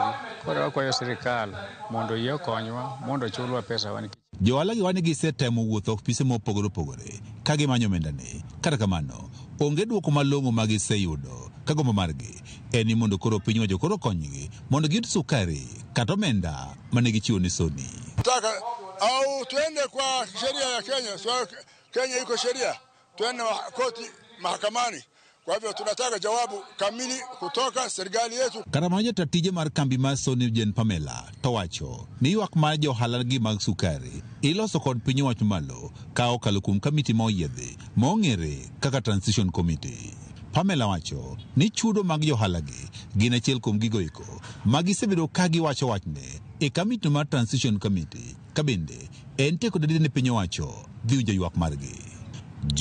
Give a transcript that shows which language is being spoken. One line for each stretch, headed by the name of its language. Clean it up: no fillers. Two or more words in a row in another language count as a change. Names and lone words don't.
Luo (Kenya and Tanzania): Koro wakwayo sirikal mondo yie okonywa mondo chulwa pesa wan. Johala gi wan gisetemo wuotho ofise mopogore opogore ka gimanyo omendani. Kata kamano onge duoko malong'o ma giseyudo ka gombo margi en ni mondo koro piny owacho koro konygi mondo giyud sukari kata omenda mane gichiwo ni Sony.
Swahili: Nataka au tuende kwa sheria ya Kenya, so Kenya iko sheria, tuende koti mahakamani. Kwa hivyo tunataka jawabu kamili kutoka serikali yetu.
Luo (Kenya and Tanzania): Karamaja tatije mar kambi mar Sony Jen Pamela to wacho ni ywak mar johala gi mag sukari iloso kod piny owacho malo ka okalo kuom kamiti ma oyiedhi mong'ere kaka Transition Committee. Pamela wacho ni chudo mag johala gi gin achiel kuom gigo eko ma gisebedo ka giwacho wachne e kamiti mar Transition Committee ka bende en teko dadide ne piny owacho dhi winjo ywak margi.